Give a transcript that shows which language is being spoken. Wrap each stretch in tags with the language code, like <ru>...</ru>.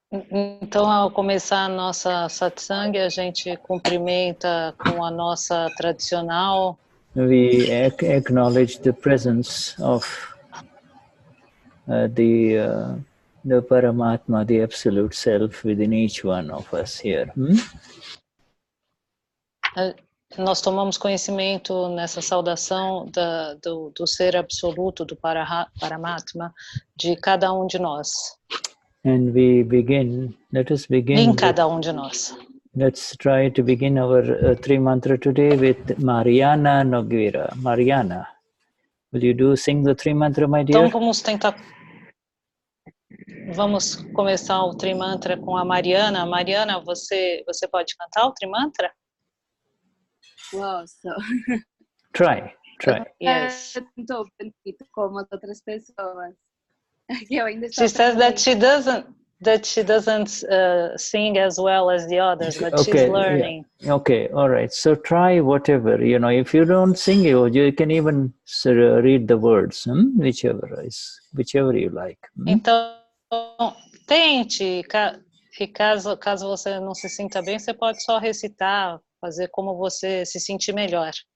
<pt>Então, ao começar a nossa satsang, a gente cumprimenta com a nossa tradicional.</pt> <en>We acknowledge the presence of the Paramatma, the Absolute Self, within each one of us here.</en> <pt>Nós tomamos conhecimento nessa saudação do ser absoluto, do Paramatma, de cada de nós.</pt> <en>And we begin, let us begin.</en> <pt>Em cada de nós.</pt> <en>Let's try to begin our three mantra today with Mariana Nogueira. Mariana, will you sing the three mantra, my dear?</en> <pt>Então vamos começar o Trimantra com a Mariana. Mariana, você pode cantar o Trimantra? Posso.</pt> <en>Try. Yes.</en> <pt>Estou como as outras pessoas.</pt> <en>She says that she doesn't sing as well as the others, but she's learning. Yeah. Okay, all right. So try whatever, if you don't sing, you can even read the words, whichever you like.</en> <pt>Então, tente, e caso você não se sinta bem, você pode só recitar, fazer como você se sentir melhor.</pt>